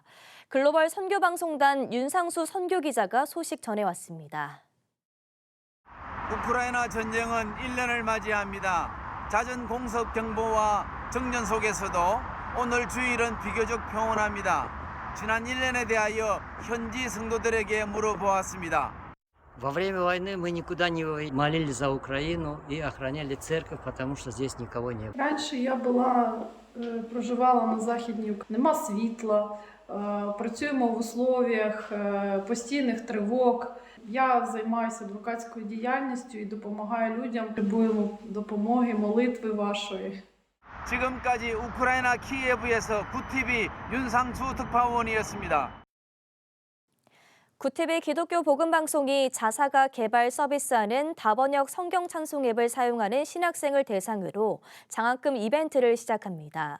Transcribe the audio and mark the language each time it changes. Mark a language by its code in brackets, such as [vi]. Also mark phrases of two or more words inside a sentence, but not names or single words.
[ko] 글로벌 선교방송단 윤상수 선교기자가 소식 전해왔습니다. 우크라이나 전쟁은 1년을 맞이합니다. 잦은 공습 경보와 정전 속에서도 오늘 주일은 비교적 평온합니다. 지난 1년에 대하여 현지 성도들에게 물어보았습니다. [ru] Во время войны мы никуда не молились за Украину и охраняли церковь, потому что здесь никого не было. [uk] Раніше я проживала на Західній Україні. Нема світла, працюємо [ru] в условиях [uk] постійних тривог. Я займаюся адвокатською діяльністю і допомагаю людям. Потребуємо допомоги, молитви вашої. [ko] 지금까지 우크라이나 키예브에서 구티비 윤상수 특파원이었습니다. 구티비 기독교 복음 방송이 자사가 개발 서비스하는 다번역 성경 찬송 앱을 사용하는 신학생을 대상으로 장학금 이벤트를 시작합니다.